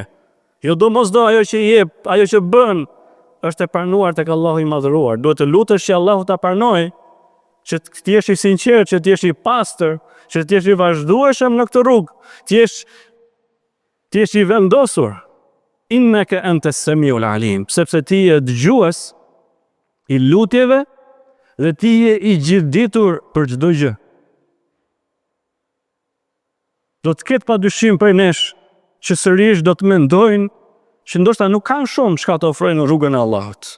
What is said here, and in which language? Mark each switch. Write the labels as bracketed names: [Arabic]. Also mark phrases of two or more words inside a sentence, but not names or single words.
[Albanian] Jo domosdo ajo që jep, ajo që bën, është e pranuar tek Allahu i madhëruar. Duhet të lutesh që Allahu ta pranojë, që të jesh i sinqert, që të jesh i pastër, që të jesh i vazhdueshëm në këtë rrugë, të jesh i vendosur. [Arabic] إنك أنت السميع العليم, [Albanian] sepse ti je dëgjues i lutjeve dhe ti je i gjithditur për çdo gjë. Do të ketë padyshim prej nesh që sërish do të mendojnë që ndoshta nuk kanë shumë çka të ofrojnë në rrugën e Allahut.